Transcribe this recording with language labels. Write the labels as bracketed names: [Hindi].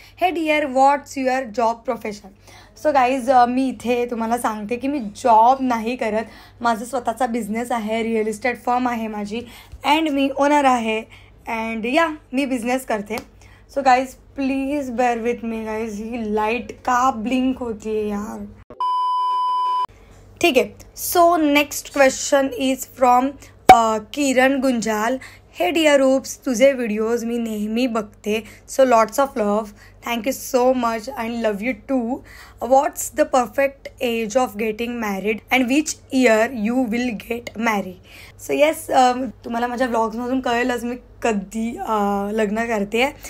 [English] Hey dear, what's your job profession. [Marathi] So guys, मी इथे तुम्हाला सांगते की मी जॉब नाही करत. माझं स्वतःचा बिझनेस आहे, रिअल इस्टेट फर्म आहे माझी अँड मी ओनर आहे. [English] and yeah, [Marathi] मी बिझनेस करते. [English] So guys, please bear with me guys. [Marathi] He light का ब्लिंक होती आहे यार. ठीक आहे. [English] So next question is from Kiran Gunjal. Hey dear Roops, [Marathi] तुझे व्हिडिओज मी नेहमी बघते. [English] So lots of love, thank you so much and love you too. What's the perfect age of getting married and which year you will get marry. [Marathi] So yes, तुम्हाला माझ्या व्लॉग्समधून कळेलच मी कधी लग्न करते आहे.